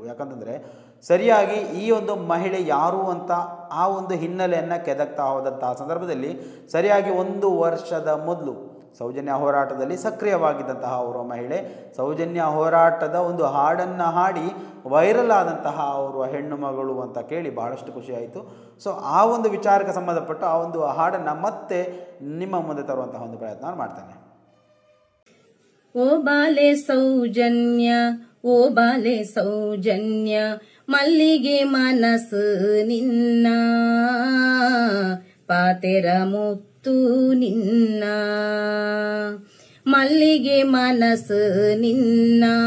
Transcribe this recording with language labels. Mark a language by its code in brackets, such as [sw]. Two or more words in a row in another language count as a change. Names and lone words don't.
[kn] ಯಾಕಂತಂದರೆ ಸರಿಯಾಗಿ ಈ ಒಂದು ಮಹಿಳೆ ಯಾರು ಅಂತ ಆ ಒಂದು ಹಿನ್ನೆಲೆಯನ್ನು ಕೆದಕ್ತಾ ಹೋದಂತಹ ಸಂದರ್ಭದಲ್ಲಿ ಸರಿಯಾಗಿ 1 ವರ್ಷದ ಮೊದಲು ಸೌಜನ್ಯ ಹೋರಾಟದಲ್ಲಿ ಸಕ್ರಿಯವಾಗಿದ್ದಂತಹ ಅವರು ಮಹಿಳೆ ಸೌಜನ್ಯ ಹೋರಾಟದ ಒಂದು ಹಾಡನ್ನು ಹಾಡಿ ವೈರಲ್ ಆದಂತಹ ಅವರು ಹೆಣ್ಣು ಮಗಳು ಅಂತ ಕೇಳಿ ಬಹಳಷ್ಟು ಖುಷಿಯಾಯಿತು. ಸೊ ಆ ಒಂದು ವಿಚಾರಕ್ಕೆ ಸಂಬಂಧಪಟ್ಟು ಆ ಒಂದು ಹಾಡನ್ನು ಮತ್ತೆ ನಿಮ್ಮ ಮುಂದೆ ತರುವಂತಹ ಒಂದು ಪ್ರಯತ್ನ ಮಾಡ್ತೇನೆ. [tcy] ಓ ಬಾಲೆ ಸೌಜನ್ಯ, ಓ ಬಾಲೆ ಸೌಜನ್ಯ, ಮಲ್ಲಿಗೆ ಮನಸ್ಸು ನಿನ್ನ ಪಾತೆರ ಮುತ್ತು ನಿನ್ನ, ಮಲ್ಲಿಗೆ ಮನಸ್ಸು ನಿನ್ನ